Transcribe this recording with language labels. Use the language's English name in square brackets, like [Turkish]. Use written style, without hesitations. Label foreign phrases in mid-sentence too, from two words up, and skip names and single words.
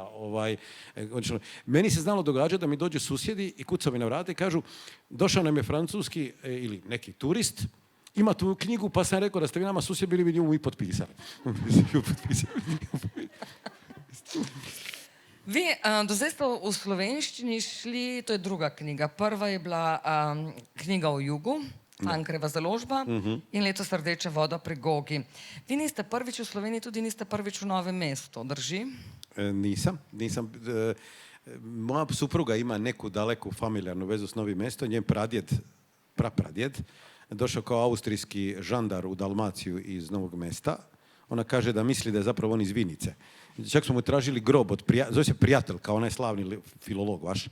[Croatian] Meni se znalo događati da mi dođu susjedi i kucaju mi na vrata i kažu došao nam je francuski ili neki turist, ima tu knjigu pa sam rekao da ste vi nama susjedi bili bi nju i potpisali. [Slovenian] Vi do zdaj ste v slovenščini šli, to je druga knjiga. Prva je bila knjiga o jugu, Cankarjeva založba in letos Rdeča voda pri Gogi. Vi niste prvič v Sloveniji, tudi niste prvič v Novem mestu, drži? [Croatian] Nisam. Moja supruga ima neku daleku familijarnu vezu s Novim mestom, njen prapradjed, došao kao austrijski žandar u Dalmaciju iz Novog Mesta. Ona kaže da misli da je zapravo on iz Vinice. čak smo mu tražili grob od zove se Prijatelj, kao onaj slavni filolog vaš.